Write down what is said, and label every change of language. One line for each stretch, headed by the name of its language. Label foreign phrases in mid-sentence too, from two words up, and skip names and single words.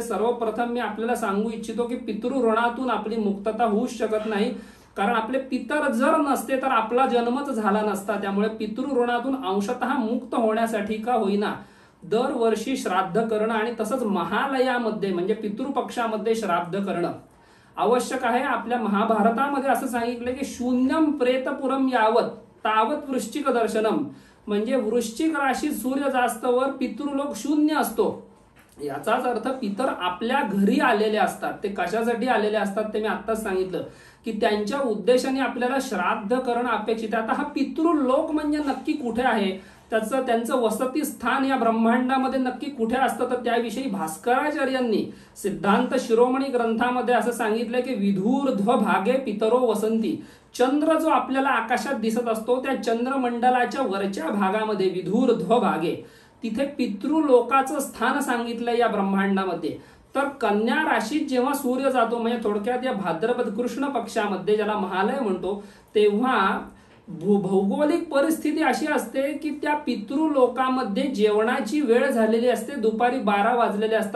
Marathi: सर्वप्रथम मी आपल्याला सांगू इच्छितो की पितृऋणातून आपली मुक्तता होऊच शकत नाही, कारण आपले पितर जर नसते तर आपला जन्मच झाला नसता। त्यामुळे पितृऋणातून अंशतः मुक्त होण्यासाठी का होईना दरवर्षी श्राद्ध करणं आणि तसंच महालयामध्ये म्हणजे पितृपक्षामध्ये श्राद्ध करणं आवश्यक आहे। आपल्या महाभारतामध्ये असं सांगितलं की
Sanskrit: शून्यम प्रेतपुरम यावत तावत वृश्चिक दर्शनम
Marathi: म्हणजे वृश्चिक राशीत सूर्य जास्तवर पितृलोक शून्य असतो। याचाच अर्थ पितर आपल्या घरी आलेले असतात। ते कशासाठी आलेले असतात ते मी आत्ताच सांगितलं की त्यांच्या उद्देशाने आपल्याला श्राद्ध करणं अपेक्षित आहे। आता हा पितृलोक म्हणजे नक्की कुठे आहे, त्यांचं वसती स्थान या ब्रह्मांडामध्ये नक्की कुठे असतं तर त्याविषयी भास्कराचार्यांनी सिद्धांत शिरोमणी ग्रंथामध्ये असं सांगितलं की
Sanskrit: विधूर्ध्व भागे पितरो वसंती,
Marathi: चंद्र जो आपल्याला आकाशात दिसत असतो त्या चंद्रमंडलाच्या वरच्या भागामध्ये
Sanskrit: विधूर्ध्व भागे
Marathi: तिथे पितृलोकाचं स्थान सांगितलं या ब्रह्मांडामध्ये। तर कन्या राशीत जेव्हा सूर्य जातो म्हणजे थोडक्यात या भाद्रपद कृष्ण पक्षामध्ये ज्याला महालय म्हणतो तेव्हा भौगोलिक परिस्थिती अशी असते की त्या पितृलोकामध्ये जेवणाची वेळ झालेली असते, दुपारी 12 वाजलेले असतात।